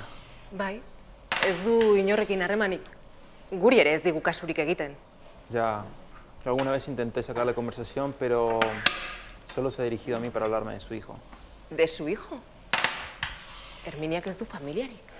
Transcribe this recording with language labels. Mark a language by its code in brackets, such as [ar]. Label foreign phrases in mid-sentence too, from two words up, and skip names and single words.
[eu] Bai, ez du inorrekin harremanik. Guri ere ez digu kasurik egiten. [es] Ya, yo alguna vez intenté sacar la conversación, pero solo se ha dirigido a mí para hablarme de su hijo. De su hijo. [eu] Herminiak ez du familiarik.